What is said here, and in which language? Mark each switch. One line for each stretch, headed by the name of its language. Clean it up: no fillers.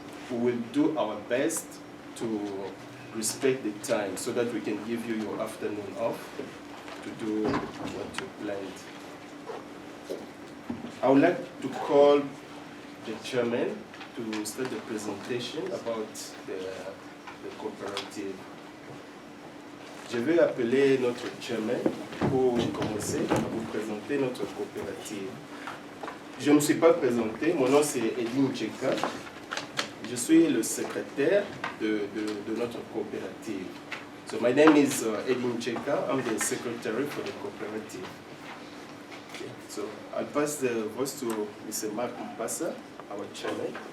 English: We will do our best to respect the time so that we can give you your afternoon off to do what you planned. I would like to call the chairman to start the presentation about the coopérative.
French: Je vais appeler notre chairman pour commencer à vous présenter notre coopérative. Je ne me suis pas présenté, mon nom c'est Edin Cheka. Je suis le secrétaire de notre coopérative.
English: So my name is Edin Cheka. I'm the secretary for the cooperative. Okay. So I'll pass the voice to Mr. Mark Mpassa, our chairman.